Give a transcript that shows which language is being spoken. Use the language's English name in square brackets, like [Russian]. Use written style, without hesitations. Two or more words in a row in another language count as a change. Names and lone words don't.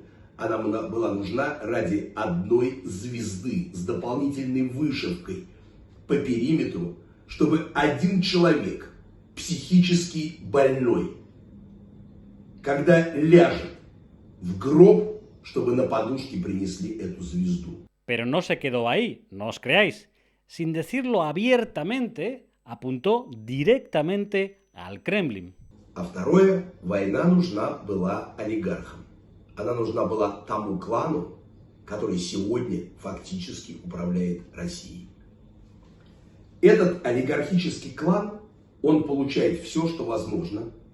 [Russian] Она была нужна ради одной звезды с дополнительной вышивкой по периметру, чтобы один человек, психически больной, когда ляжет в гроб, чтобы на подушке принесли эту звезду. [Spanish] Pero no se quedó ahí, no os creáis. Sin decirlo abiertamente, apuntó directamente al Kremlin. [Russian] А второе, война нужна была олигархам. Она нужна была тому клану, который сегодня фактически управляет Россией. Этот олигархический клан, он получает все, что возможно.